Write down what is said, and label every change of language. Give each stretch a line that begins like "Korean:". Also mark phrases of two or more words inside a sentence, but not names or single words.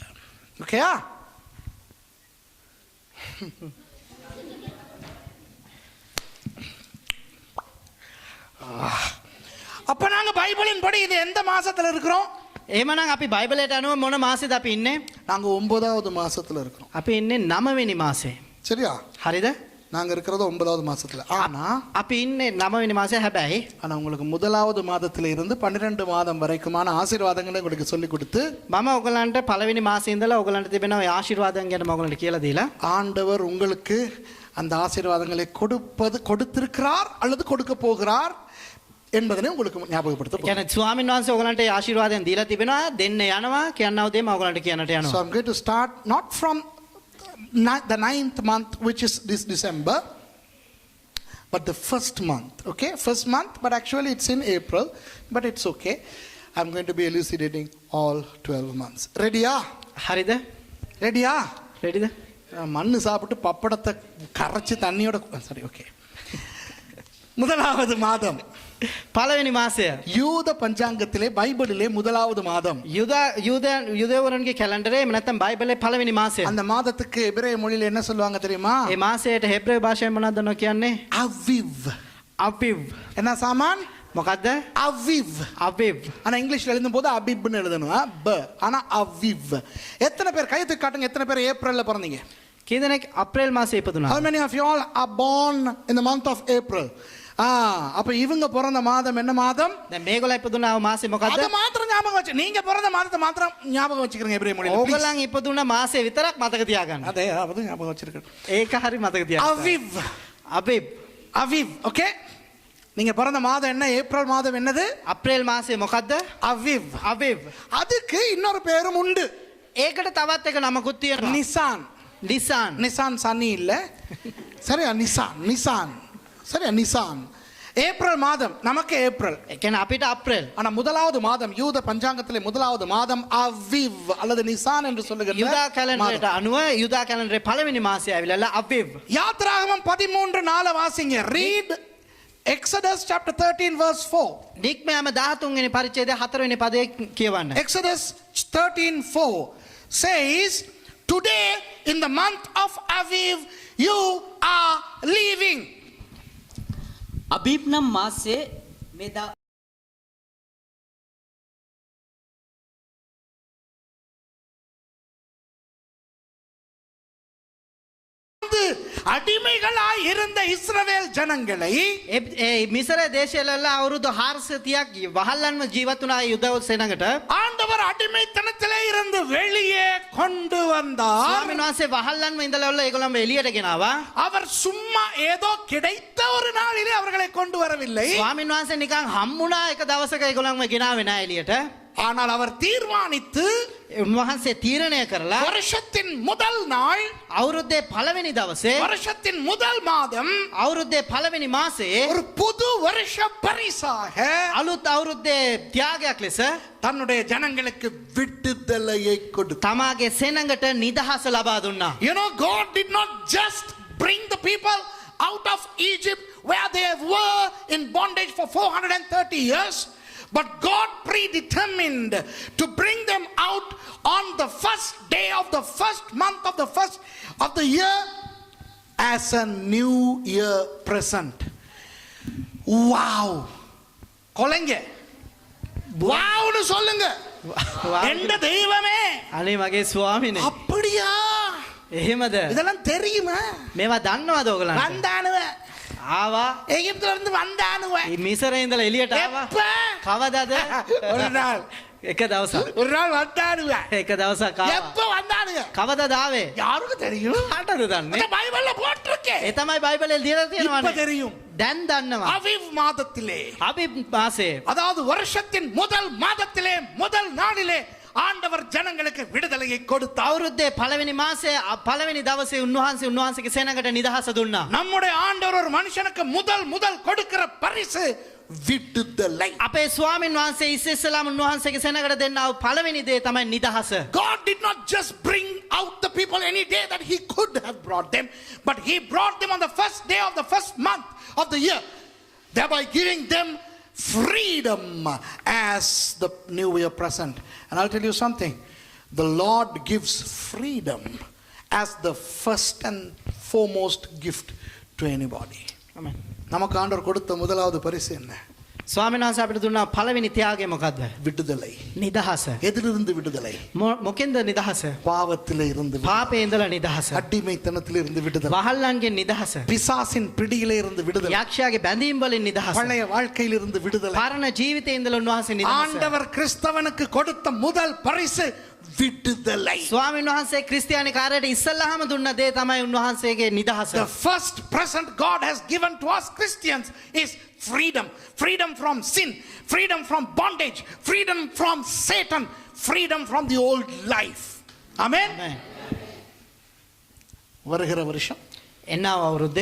English: Okay?
Tamil: அப்ப நாங்க பைபிளின் படி இது எந்த மாசத்துல இருக்கிறோம்?
Sinhala: එහෙමනම් අපි බයිබලයට අනුව මොන මාසෙද අපි ඉන්නේ?
Tamil: நாங்க 9வது மாசத்துல இருக்கிறோம்.
Sinhala: අපි ඉන්නේ 9 වෙනි මාසේ.
Tamil: சரியா?
Sinhala: හරිද?
Tamil: நாங்க இருக்கிறது 9வது மாசத்துல. ஆனா
Sinhala: අපි ඉන්නේ 9 වෙනி මාසේ හැබැයි
Tamil: ஆனா உங்களுக்கு முதலாவது மாதத்துல இருந்து 12 மாதம் வரைக்குமான ஆசீர்வாதங்களை உங்களுக்கு சொல்லி கொடுத்து
Sinhala: මම ඔයගලන්ට පළවෙනි මාසේ ඉඳලා ඔයගලන්ට තිබෙන ඔය ආශිර්වාදයන් ගැන මම ඔයගලන්ට කියලා දීලා
Tamil: ஆண்டவர் உங்களுக்கு அந்த ஆசீர்வாதங்களை கொடுத்திருக்கிறார் அல்லது கொடுக்க போகிறார் என்பதனை உங்களுக்கு ஞாபகப்படுத்த போறேன்.
Sinhala: කියන්නේ ස්වාමීන් වහන්සේ ඔයගලන්ට ඒ ආශිර්වාදයන් දීලා තිබෙනවා දෙන්න යනවා කියනව දේ මම ඔයගලන්ට කියන්නට
English: So
Sinhala: යනවා.
English: I'm going to start not from the 9th month, which is this December, but the first month, okay, first month, but actually it's in April, but it's okay. I'm going to be elucidating all 12 months. Ready?
Sinhala: හරිද?
English: Ready?
Sinhala: රෙඩිද?
Tamil: மண்ணு சாப்பிட்டு பப்படத்தை கரைச்சி தண்ணியோட சரி ஓகே. முதலாவது மாதம்
Sinhala: පළවෙනි මාසය.
Tamil: யூத பஞ்சாங்கத்திலே பைபிளிலே முதலாவது மாதம்.
Sinhala: යුදෙවරුන්ගේ කැලෙන්ඩරේ එහෙම නැත්නම් බයිබලයේ පළවෙනි මාසය.
Tamil: அந்த மாதத்துக்கு எபிரேய மொழியில என்ன சொல்லுவாங்க தெரியுமா?
Sinhala: ඒ මාසයට හෙබ්‍රේය භාෂාවෙන් මොනවද දන්නව කියන්නේ?
Tamil: அவிவ்.
Sinhala: අවිව්.
Tamil: என்ன சாமான்?
Sinhala: මොකද්ද?
Tamil: அவிவ்.
Sinhala: අවිව்.
Tamil: ஆனா இங்கிலீஷ்ல எழுதும் போது அபிப்னு எழுதணும். ப. ஆனா அவிவ். எத்தனை பேர் கை தூக்கி காட்டுங்க, எத்தனை பேர் ஏப்ரல்ல பிறந்தீங்க?
Sinhala: කී දෙනෙක් අප්‍රේල් මාසයේ ඉපදුනා?
English: How many of you all are born in the month of April?
Tamil: அப்ப இவங்க பிறந்த மாதம் என்ன மாதம்?
Sinhala: දැන් මේගොල්ලෝ ඉපදුනා මාසෙ මොකද්ද?
Tamil: அது மாத்திரம் ஞாபகம் வச்சு, நீங்க பிறந்த மாதத்தை மாத்திரம் ஞாபகம் வச்சுக்கிறீங்க எபிரேய மொழியில.
Sinhala: ඕගොල්ලන් ඉපදුනා මාසෙ විතරක් මතක තියාගන්න.
Tamil: அதே அது ஞாபகம் வச்சிருக்கேன்.
Sinhala: ඒක හරි මතක තියාගන්න.
Tamil: அவிவ்.
Sinhala: අවිව්.
Tamil: அவிவ். ஓகே, நீங்க பிறந்த மாதம் என்ன? ஏப்ரல் மாதம் என்னது?
Sinhala: අප්‍රේල් මාසෙ මොකද්ද?
Tamil: அவிவ்.
Sinhala: අවිව්.
Tamil: அதுக்கு இன்னொரு பேரும் உண்டு.
Sinhala: ඒකට තවත් එක නමකුත් තියෙනවා.
Tamil: நிசான்.
Sinhala: නිසාන්.
Tamil: நிசான் சனி இல்ல, சரியா? நிசான். நிசான், சரியா? நிசான். ஏப்ரல் மாதம் நமக்கு ஏப்ரல்,
Sinhala: ඒ කියන්නේ අපිට අප්‍රේල්.
Tamil: ஆனா முதலாவது மாதம் யூத பஞ்சாங்கத்திலே முதலாவது மாதம் அவிவ் அல்லது நிசான் என்று சொல்லுகிறது.
Sinhala: යුදා කැලෙන්ඩරයට අනුව යුදා කැලෙන්ඩරේ පළවෙනි මාසය ඇවිල්ලා අවිව්.
Tamil: யாத்திராகமம் 13:4 வாசிங்க.
English: read Exodus chapter 13 verse 4.
Sinhala: නික්මයාම 13 වෙනි පරිච්ඡේදය 4 වෙනි පදයේ කියවන්න.
English: Exodus 13:4 says, today in the month of Aviv you are leaving. अबीब नम मास से मेदा
Tamil: அடிமைகளாய் இருந்த இஸ்ரவேல் ஜனங்களை
Sinhala: ඒ මිසර දේශයේලා අවුරුදු 430ක් වහල්ලන්ව ජීවත් වුණා යුද සේනඟට.
Tamil: ஆண்டவர் அடிமைத்தனத்திலே இருந்து வெளியே கொண்டு வந்தார்.
Sinhala: ස්වාමීන් වහන්සේ වහල්ලන්ව ඉඳලා ඒගොල්ලන්ව එළියට ගෙනාවා.
Tamil: அவர் சும்மா ஏதோ கிடைத்த ஒரு நாளிலே அவர்களை கொண்டு வரவில்லை.
Sinhala: ස්වාමීන් වහන්සේ නිකන් හම්බුණා එක දවසක ඒගොල්ලන්ව ගෙනාවේ නෑ එළියට.
Tamil: ஆனால் அவர் தீர்மானித்து
Sinhala: උන්වහන්සේ තීරණය කරලා
Tamil: வருஷத்தின் முதல் நாள்,
Sinhala: අවුරුද්දේ පළවෙනි දවසේ
Tamil: வருஷத்தின் முதல் மாதம்,
Sinhala: අවුරුද්දේ පළවෙනි මාසේ
Tamil: ஒரு புது வருஷ பரிசாக
Sinhala: අලුත් අවුරුද්දේ ත්‍යාගයක් ලෙස
Tamil: தன்னுடைய ஜனங்களுக்கு விடுதலையை கொடுத்தார்.
Sinhala: තමාගේ සෙනඟට නිදහස ලබා දුන්නා.
English: You know, God did not just bring the people out of Egypt where they were in bondage for 430 years, but God predetermined to bring them out on the first day of the first month of the first of the year as a new year present.
Tamil: Wow. கொலைங்க. வாவ்னு சொல்லுங்க. எந்த தெய்வமே.
Sinhala: අනේ මගේ ස්වාමීනේ.
Tamil: அப்படியா?
Sinhala: එහෙමද?
Tamil: இதெல்லாம் தெரியுமா?
Sinhala: මේවා දන්නවද ඔයගලන්ට?
Tamil: வந்தானுவ.
Sinhala: ආවා.
Tamil: எகிப்துல இருந்து வந்தானுவ.
Sinhala: මේ මිසරේ ඉඳලා එළියට ආවා.
Tamil: எப்ப?
Sinhala: කවදාද?
Tamil: ஒரு நாள்.
Sinhala: එක දවසක්.
Tamil: ஒரு நாள் வந்தானுவ.
Sinhala: එක දවසක් ආවා.
Tamil: எப்ப வந்தானுங்க?
Sinhala: කවදාද ආවේ?
Tamil: யாருக்கு தெரியும்?
Sinhala: කාටද දන්නේ?
Tamil: அந்த பைபிள்ல போட்டிருக்கே.
Sinhala: ඒ තමයි බයිබලයේ ලියලා
Tamil: இப்ப
Sinhala: තියෙනවනේ.
Tamil: தெரியும்.
Sinhala: දැන් දන්නවා.
Tamil: அவிவ் மாதத்திலே,
Sinhala: අවිව් මාසේ
Tamil: அதாவது வருஷத்தின் முதல் மாதத்திலே முதல் நாளிலே ஆண்டவர் ஜனங்களுக்கு விடுதலையை கொடுத்தார்.
Sinhala: අවුරුද්දේ පළවෙනි මාසේ පළවෙනි දවසේ උන්වහන්සේගේ සේනඟට නිදහස දුන්නා.
Tamil: நம்முடைய ஆண்டவர் ஒரு மனுஷனுக்கு முதல் கொடுக்கிற பரிசு விடுதலை.
Sinhala: අපේ ස්වාමීන් වහන්සේ ඉස්සෙල්ලාම උන්වහන්සේගේ සේනඟට දෙන්නා වූ පළවෙනි දේ තමයි නිදහස.
English: God did not just bring out the people any day that he could have brought them, but he brought them on the first day of the first month of the year, thereby giving them freedom as the new year present. And I'll tell you something, the Lord gives freedom as the first and foremost gift to anybody. Amen.
Tamil: நமக்கு ஆண்டவர் கொடுத்த முதலாவது பரிசு என்ன?
Sinhala: ස්වාමීන් වහන්සේ අපිට දුන්නා පළවෙනි ත්‍යාගය මොකද්ද?
Tamil: விடுதலை.
Sinhala: නිදහස.
Tamil: எதிலிருந்து விடுதலை?
Sinhala: මොකෙන්ද නිදහස?
Tamil: பாவத்திலே இருந்து விடுதலை.
Sinhala: පාපේ ඉඳලා නිදහස.
Tamil: அடிமைத்தனத்திலே இருந்து விடுதலை.
Sinhala: වහල්ලන්ගේ නිදහස.
Tamil: பிசாசின் பிடியிலே இருந்து விடுதலை.
Sinhala: යක්ෂයාගේ බැඳීම් වලින් නිදහස.
Tamil: பழைய வாழ்க்கையிலிருந்து விடுதலை.
Sinhala: පරණ ජීවිතේ ඉඳලා උන්වහන්සේ නිදහස.
Tamil: ஆண்டவர் கிறிஸ்தவனுக்கு கொடுத்த முதல் பரிசு விடுதலை.
Sinhala: ස්වාමීන් වහන්සේ ක්‍රිස්තියානි කාර්යයට ඉස්සල්ලාම දුන්න දේ තමයි උන්වහන්සේගේ නිදහස.
English: The first present God has given to us Christians is freedom. Freedom from sin, freedom from bondage, freedom from Satan, freedom from the old life. Amen. Amen.
Tamil: வருகிற வருஷம்
Sinhala: එන්නාව අවුරුද්දේ